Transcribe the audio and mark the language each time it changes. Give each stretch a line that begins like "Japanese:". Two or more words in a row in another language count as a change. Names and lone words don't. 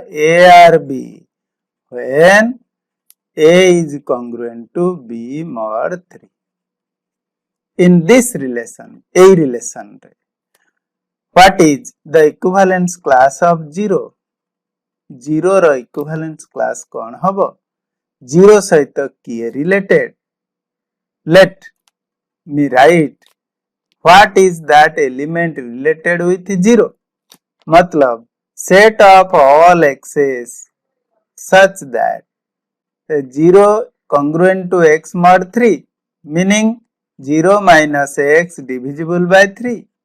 English: A or B when A is congruent to B mod 3. In this relation, A relation, what is the equivalence class of 0?
Odia: 0 रो
English: equivalence class
Odia: କେଉଁ ହେବ? 0 ସହିତ କିଏ related?
English: Let me write what is that element related with 0. मतलब set of all x's such that 0 congruent to x mod 3, meaning 0 minus x divisible by 3.